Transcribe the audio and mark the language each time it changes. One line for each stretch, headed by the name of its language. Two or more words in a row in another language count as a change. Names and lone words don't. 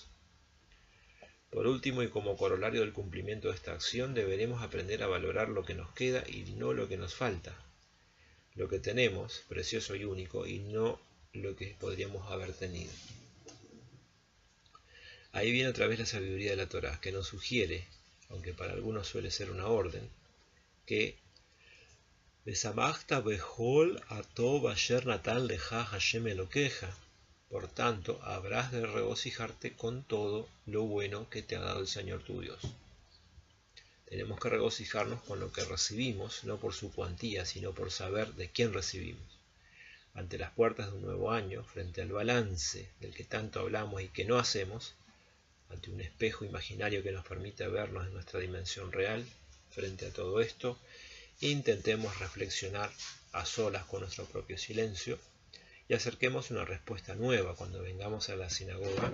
Spanish: Por último, y como corolario del cumplimiento de esta acción, deberemos aprender a valorar lo que nos queda y no lo que nos falta. Lo que tenemos, precioso y único, y no lo que podríamos haber tenido. Ahí viene otra vez la sabiduría de la Torá, que nos sugiere, aunque para algunos suele ser una orden, que
Hebrew: ושמחת בכל הטוב אשר נתן לך השם אלקיך.
Spanish: Por tanto, habrás de regocijarte con todo lo bueno que te ha dado el Señor tu Dios. Tenemos que regocijarnos con lo que recibimos, no por su cuantía, sino por saber de quién recibimos. Ante las puertas de un nuevo año, frente al balance del que tanto hablamos y que no hacemos, ante un espejo imaginario que nos permite vernos en nuestra dimensión real, frente a todo esto, intentemos reflexionar a solas con nuestro propio silencio y acerquemos una respuesta nueva cuando vengamos a la sinagoga.